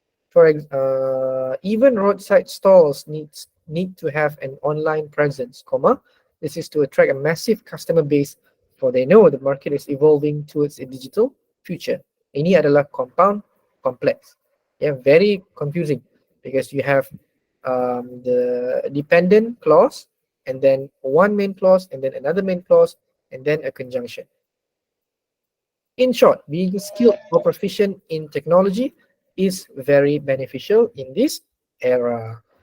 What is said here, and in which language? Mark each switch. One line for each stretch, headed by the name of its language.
English: For even roadside stalls need to have an online presence, comma. This is to attract a massive customer base, for they know the market is evolving towards a digital future.
Malay: Ini adalah compound complex.
English: Yeah, very confusing because you have the dependent clause and then one main clause and then another main clause and then a conjunction. In short, being skilled or proficient in technology is very beneficial in this era.